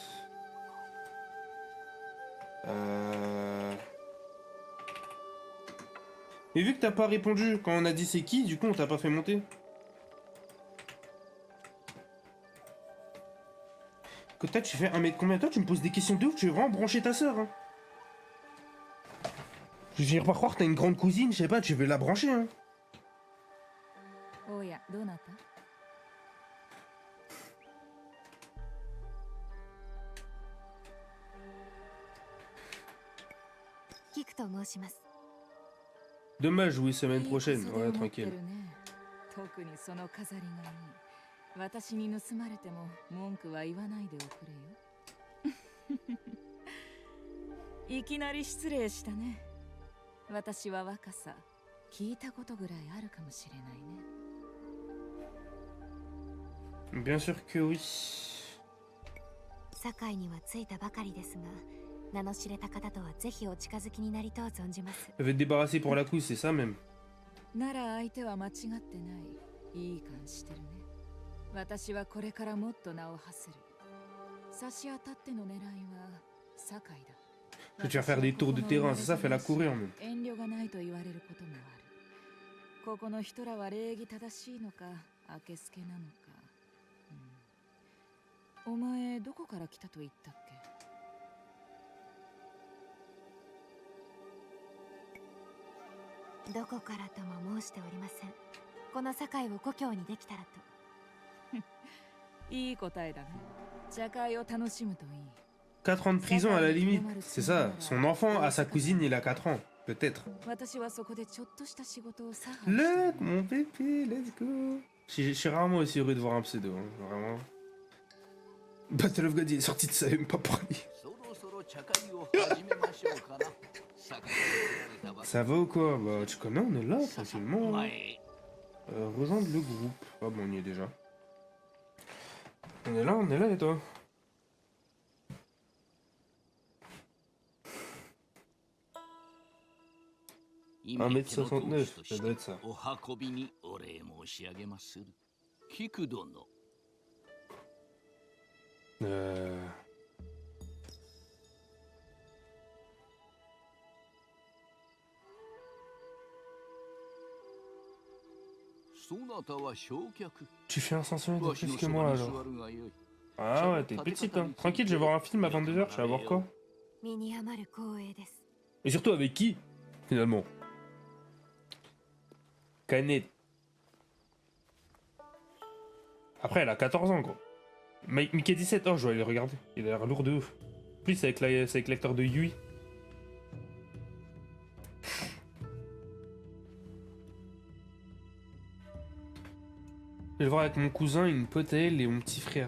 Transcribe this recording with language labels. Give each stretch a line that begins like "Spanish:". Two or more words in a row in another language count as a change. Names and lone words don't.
French: Mais vu que t'as pas répondu quand on a dit c'est qui, du coup on t'a pas fait monter. Que toi tu fais 1 mètre combien? Toi tu me poses des questions de ouf, tu veux vraiment brancher ta soeur hein. Je vais finir par croire que t'as une grande cousine, je sais pas, tu veux la brancher hein.
Japanese: おや、どうなった？キクと申します。
French: Dommage, oui, semaine prochaine.
Japanese: いい
French: Ouais,
Japanese: 傘で持って
French: tranquille.
Japanese: るね。特にその飾りがいい。私に盗まれても文句は言わないでおくれよ。いきなり失礼したね。私は若さ、聞いたことぐらいあるかもしれないね。
French: Bien sûr que oui.
Japanese: 堺には着いたばかりですが、名の知れた方とはぜひお近づきになりとう存じます。
French: Elle veut te débarrasser pour la couche, c'est ça même.
Japanese: なら相手は間違ってない。いい感じしてるね。私はこれからもっと名を馳せる。差し当たっての狙いは堺だ。
French: Je vais te faire faire des tours de terrain, c'est ça, fais-la courir même.
Japanese: 遠慮がないと言われることもある。ここの人らは礼儀正しいのか、あけすけなのか。お前どこから来たと言ったっけ？どこからとも申しておりません。この堺を故郷にできたらと。いい答えだね。茶会を楽しむといい。
French: 4 ans de prison à la limite, c'est ça. Son enfant à sa cousine, il a 4 ans, peut-être.
Japanese: 私はそこでちょっとした仕事をさ。
English: Look,
French: mon pépé,
English: let's go.
French: Je suis rarement aussi heureux de voir un pseudo, hein, vraiment.
English: Battle of God,
French: il est sorti de ça, même pas parler. Ça va ou quoi? Bah, tu connais, on est là, facilement. Hein. Rejoindre le groupe. Ah bon, on y est déjà. On est là, et toi? Un mètre 69, ça doit être ça.
Japanese: お運びにお礼申し上げまする。菊殿。そなたは焼却。
French: Tu fais un centimètre de plus que moi alors. Ah ouais, t'es petite hein. Tranquille, je vais voir un film à 22h, je vais voir quoi.
Japanese: 身に余る光栄です。
French: Et surtout avec qui, finalement? Canet. Après, elle a 14 ans, quoi. Mickey 17, oh, je vais aller le regarder. Il a l'air lourd de ouf. En plus, c'est avec l'acteur de Yui. Je vais le voir avec mon cousin, une pote à elle et mon petit frère.